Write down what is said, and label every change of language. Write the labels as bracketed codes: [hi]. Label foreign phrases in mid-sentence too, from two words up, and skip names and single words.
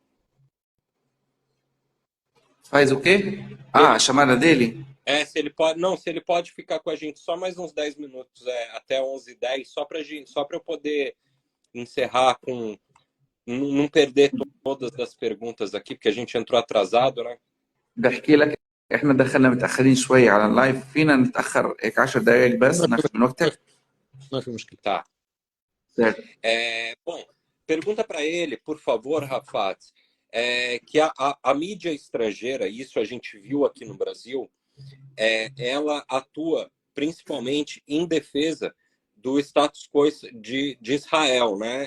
[pt] Faz o quê? A chamada dele? Se ele pode ficar com a gente só mais uns 10 minutos, até 11h10, só para eu poder encerrar com não perder todas as perguntas aqui, porque a gente entrou atrasado, né? [ar] بحكي لك احنا دخلنا متاخرين شويه على اللايف، فينا نتاخر هيك 10 دقائق بس ناخذ من وقتك. ما في مشكله. [pt] Tá. Certo. Bom, pergunta para ele, por favor, Rafat, que a mídia estrangeira, isso a gente viu aqui no Brasil, ela atua principalmente em defesa do status quo de Israel, né?